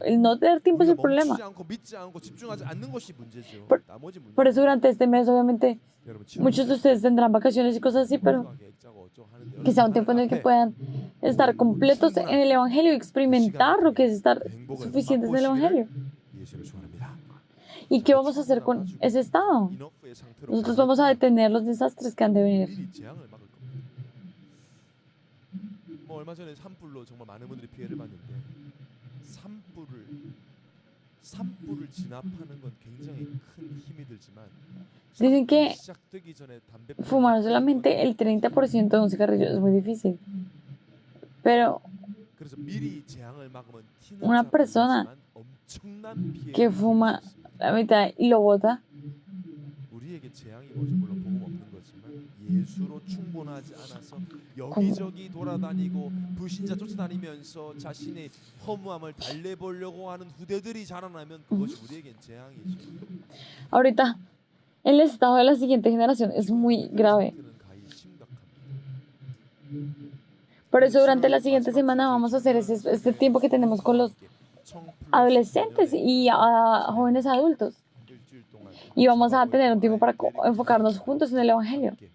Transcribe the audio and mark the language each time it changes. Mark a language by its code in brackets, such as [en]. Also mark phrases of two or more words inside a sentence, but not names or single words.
[es] El no tener tiempo es el problema. Por eso durante este mes, obviamente, muchos de ustedes tendrán vacaciones y cosas así, pero que sea un tiempo en el que puedan estar completos en el Evangelio y experimentar lo que es estar suficientes en el Evangelio. ¿Y qué vamos a hacer con ese estado? Nosotros vamos a detener los desastres que han de venir. [ko] 얼마 전에 산불로 정말 많은 분들이 피해를 봤는데 산불을 진압하는 건 굉장히 큰 힘이 들지만 [es] Dicen que [ko] 시작되기 전에 담배 [es] fumar solamente el 30% de un cigarrillo es muy difícil. Pero [ko] 그래서 미리 재앙을 막으면 [es] una persona [ko] 엄청난 피해가 [es] que fuma la mitad y lo bota, [ko] 우리에게 재앙이 뭐죠? 물론 복음 없는 거지만 예수로 충분하지 않아서 여기저기 돌아다니고 불신자 쫓아다니면서 자신의 허무함을 달래보려고 하는 후대들이 자라나면 그것이 우리에겐 재앙이죠. [es] ahorita el estado de la siguiente generación es muy grave. Por eso durante la siguiente semana vamos a hacer este tiempo que tenemos con los adolescentes y jóvenes adultos. Y vamos a tener un tiempo para enfocarnos juntos en el Evangelio.